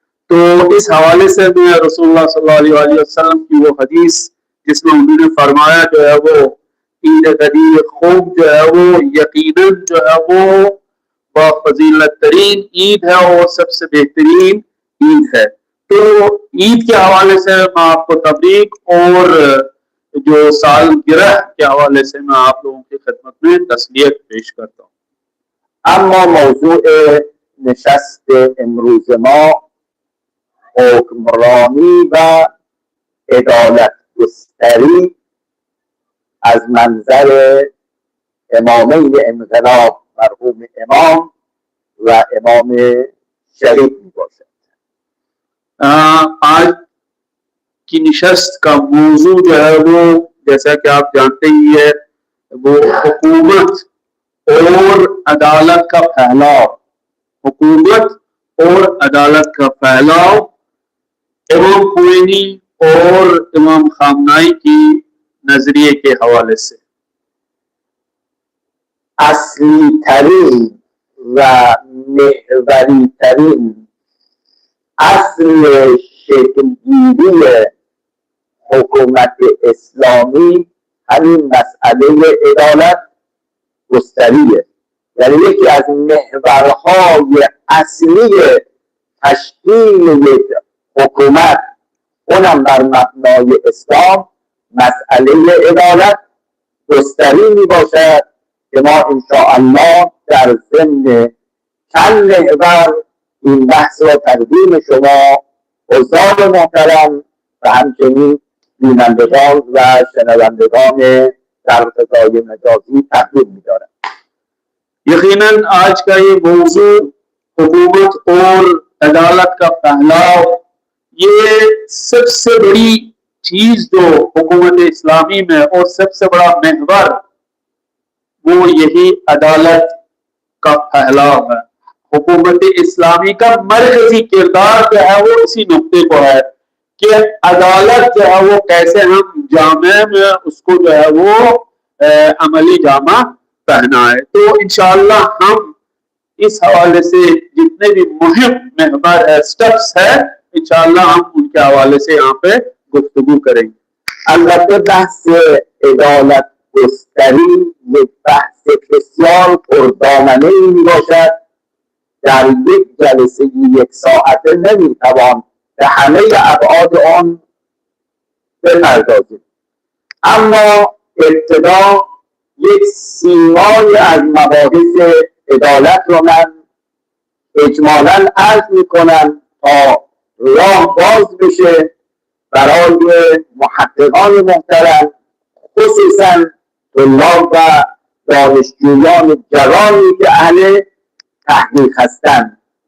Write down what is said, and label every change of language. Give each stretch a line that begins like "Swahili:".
Hindi: तो इस हवाले से मैं रसूलुल्लाह सल्लल्लाहु अलैहि वसल्लम की वो हदीस जिसमें उन्होंने फरमाया जो है वो ईद गदीर खूब जो है वो यकीनन जो है वो फजीलत तरीन ईद है और सबसे बेहतरीन ईद है। तो ईद के हवाले से मैं आपको तबरीक और जो सालगिरह के हवाले से मैं आप लोगों की खिदमत में तस्लीयत पेश करता हूँ.
Persian: اما موضوع نشست امروز ما حکمرانی و عدالت گستری از منظر امامین انقلاب مرحوم امام و امام شریف می باشد.
Hindi: आज की निशस्त का मौजू जो है वो जैसा कि आप जानते ही है वो हुकूमत और अदालत का फैलाव, हुकूमत और अदालत का फैलाव इमाम खुमैनी और इमाम खामनाई की नजरिए के हवाले से
Persian: اصلی ترین و محوری ترین اصل شکلگیری حکومت اسلامی همین مسئله عدالت گستریه. یعنی یکی از محورهای اصلی تشکیل یک حکومت، اونم بر مبنای اسلام، مسئله عدالت گستری می باشد که ما انشاءالله در ضمن چند محور این بحث را تقدیم شما حضار محترم و همچنین بینندگان و شنوندگان در فضای مجازی تقدیم می دارم.
Hindi: यकीनन आज का ये मौजू हुकूमत और अदालत का फैलाव, ये सबसे बड़ी चीज जो हुकूमत इस्लामी में और सबसे बड़ा महवर वो यही अदालत का फैलाव है। हुकूमत इस्लामी का मरकजी किरदार जो है वो इसी नुक्ते को है कि अदालत जो है वो कैसे हम जामे में उसको जो है वो अमली जामा पहना है। तो इंशाअल्लाह हम इस हवाले से जितने भी मुहिम महवर है, स्टेप्स है, इंशाअल्लाह हम उनके हवाले से यहाँ पे गुफ्तगू करेंगे।
Persian: البته بحث عدالت گستری یک بحث بسیار پردامنه‌ای میباشد. در یک جلسه یک ساعته نمیتوان به همه ابعاد آن بپردازیم، اما ابتدا یک سیمایی از مباحث عدالت رو من اجمالاً عرض میکنم تا راه باز بشه برای محققان محترم، خصوصاً طلاب و دانشجویان جوانی که اهل تحقیق هستند.